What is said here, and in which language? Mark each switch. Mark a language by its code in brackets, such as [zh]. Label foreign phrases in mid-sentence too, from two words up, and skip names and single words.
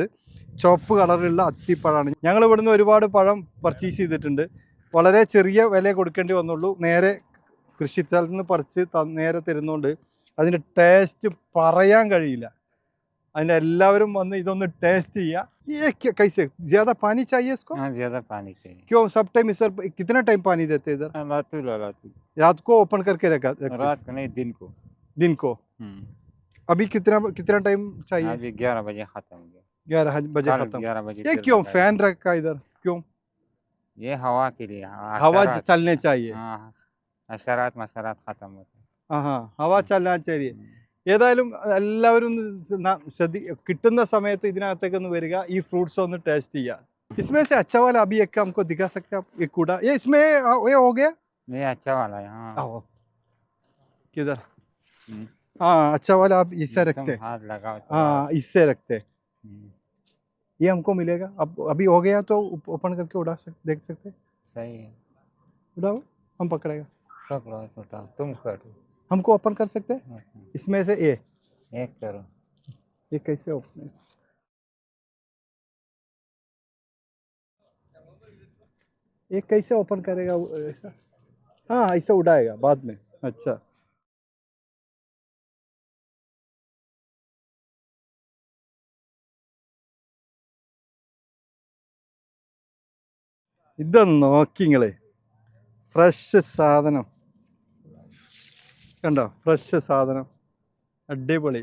[ml] ചുവപ്പ് കളറിലുള്ള അത്തിപ്പഴമാണ്. ഞങ്ങൾ ഇവിടുന്ന് ഒരുപാട് പഴം പർച്ചേസ് ചെയ്തിട്ടുണ്ട്. വളരെ ചെറിയ വില കൊടുക്കേണ്ടി വന്നുള്ളൂ. നേരെ കൃഷിസ്ഥലത്ത് നിന്ന് പറിച്ച് നേരെ തരുന്നതുകൊണ്ട് അതിൻ്റെ ടേസ്റ്റ് പറയാൻ കഴിയില്ല. അതിൻ്റെ എല്ലാവരും വന്ന് ഇതൊന്ന് ടേസ്റ്റ് ചെയ്യുക. [hi] कैसे ज़्यादा पानी चाहिए इसको? हाँ, ज़्यादा पानी चाहिए। क्यों सब टाइम सर कितना टाइम पानी देते इधर? रात को ओपन करके रखा? रात को नहीं, दिन को। अभी कितना टाइम चाहिए? अभी 11 बजे खत्म हो गया। 11 बजे खत्म। 11 बजे। ये क्यों फैन रखा इधर, क्यों? ये हवा के लिए, हवा चलने चाहिए। हशरात मशरात खत्म होते हैं। हाँ, हवा चलना चाहिए. [ml] ഏതായാലും എല്ലാവരും കിട്ടുന്ന സമയത്ത് ഇതിനകത്തേക്കൊന്ന് വരിക, ഈ ഫ്രൂട്ട്സ് ഒന്ന് ടേസ്റ്റ് ചെയ്യുക. [hi] इसमें से अच्छा वाला अभी एक हमको दिखा सकते हैं आप? एक कूड़ा ये इसमें ये हो गया। ये अच्छा वाला है। आओ किधर? हाँ, अच्छा वाला आप इससे रखते हैं। हाथ लगाओ। हाँ, इससे रखते हैं। ये हमको मिलेगा। अब अभी हो गया तो ओपन करके देख सकते हैं। सही है, उड़ाओ, हम पकड़ेगा। पकड़ो, तुम करो। हमको ओपन कर सकते हैं इसमें से? एक करो। ये कैसे ओपन? ये कैसे ओपन करेगा ऐसा? हाँ, ऐसा उड़ाएगा बाद में। अच्छा, [ml] ഇതൊന്ന് നോക്കിങ്ങളെ, ഫ്രഷ് സാധനം കണ്ടോ, ഫ്രഷ് സാധനം, അടിപൊളി.